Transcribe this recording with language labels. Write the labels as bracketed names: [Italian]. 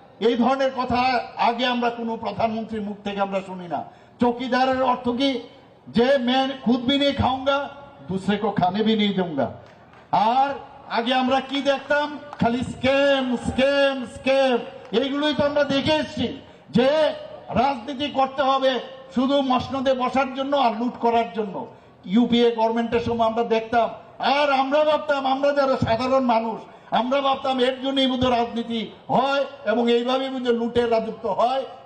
[Bangla] এই ধরনের কথা আগে আমরা কোনো প্রধানমন্ত্রীর মুখ থেকে আমরা শুনি না। চৌকিদারের অর্থ কি, যে [Hindi] मैं खुद भी नहीं खाऊंगा दूसरे को खाने भी नहीं दूंगा। [Bangla] আর আগে আমরা কি দেখতাম, খালি স্ক্যাম স্ক্যাম স্ক্যাম, এইগুলোই তো আমরা দেখে এসেছি, যে রাজনীতি করতে হবে শুধু মসনদে বসার জন্য আর লুট করার জন্য। ইউপিএ গভর্নমেন্টের সময় আমরা দেখতাম, আর আমরা ভাবতাম, আমরা যারা সাধারণ মানুষ, আমরা ভাবতাম এর জন্যই বোধহয় রাজনীতি হয় এবং এইভাবেই বোধহয় লুটের রাজত্ব হয়।